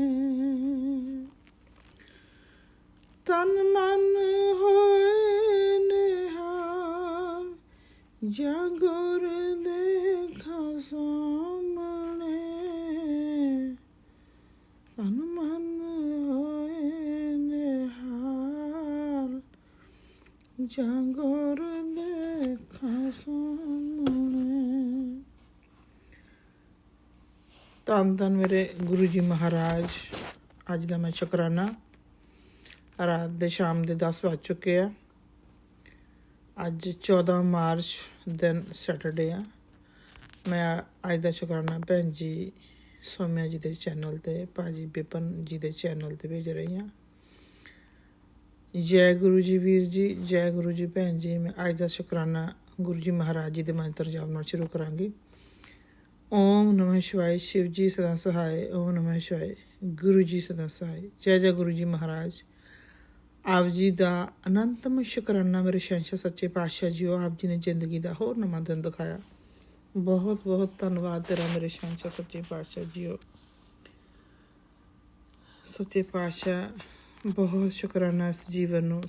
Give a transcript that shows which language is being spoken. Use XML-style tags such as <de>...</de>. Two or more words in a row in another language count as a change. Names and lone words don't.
<hi>तन मन होए निहाल जागर देखा सामने, तन मन होए निहाल जागर देखा सामने।</hi> <pa>ਧੰਨ ਧੰਨ ਮੇਰੇ ਗੁਰੂ ਜੀ ਮਹਾਰਾਜ। ਅੱਜ ਦਾ ਮੈਂ ਸ਼ੁਕਰਾਨਾ। ਰਾਤ ਦੇ ਸ਼ਾਮ ਦੇ 10 ਵੱਜ ਚੁੱਕੇ ਆ। ਅੱਜ 14 ਮਾਰਚ ਦਿਨ ਸੈਟਰਡੇ ਆ। ਮੈਂ ਅੱਜ ਦਾ ਸ਼ੁਕਰਾਨਾ ਭੈਣ ਜੀ ਸੋਮਿਆ ਜੀ ਦੇ ਚੈਨਲ 'ਤੇ, ਭਾਜੀ ਵਿਪਨ ਜੀ ਦੇ ਚੈਨਲ 'ਤੇ ਭੇਜ ਰਹੀ ਹਾਂ। ਜੈ ਗੁਰੂ ਜੀ ਵੀਰ ਜੀ, ਜੈ ਗੁਰੂ ਜੀ ਭੈਣ ਜੀ। ਮੈਂ ਅੱਜ ਦਾ ਸ਼ੁਕਰਾਨਾ ਗੁਰੂ ਜੀ ਮਹਾਰਾਜ ਜੀ ਦੇ ਮੰਤਰ ਜਾਪ ਨਾਲ ਸ਼ੁਰੂ ਕਰਾਂਗੀ।</pa> <hi>ओम नमः शिवाय, शिव जी सदा सहाय। ओम नमः शिवाय, गुरु जी सदा सहाय। जय जय गुरु जी महाराज।</hi> <pa>ਆਪ ਜੀ ਦਾ ਅਨੰਤਮ ਸ਼ੁਕਰਾਨਾ ਮੇਰੇ ਸ਼ਹਿਨशाह ਸੱਚੇ ਪਾਤਸ਼ਾਹ ਜੀਓ। ਆਪ ਜੀ ਨੇ ਜ਼ਿੰਦਗੀ ਦਾ ਹੋਰ ਨਵਾਂ ਦਿਨ ਦਿਖਾਇਆ। ਬਹੁਤ ਬਹੁਤ ਧੰਨਵਾਦ ਤੇਰਾ ਮੇਰੇ ਸ਼ਹਿਨशाह ਸੱਚੇ ਪਾਤਸ਼ਾਹ ਜੀਓ। ਸੱਚੇ ਪਾਤਸ਼ਾਹ ਬਹੁਤ ਸ਼ੁਕਰਾਨਾ ਇਸ ਜੀਵਨ ਨੂੰ।</pa>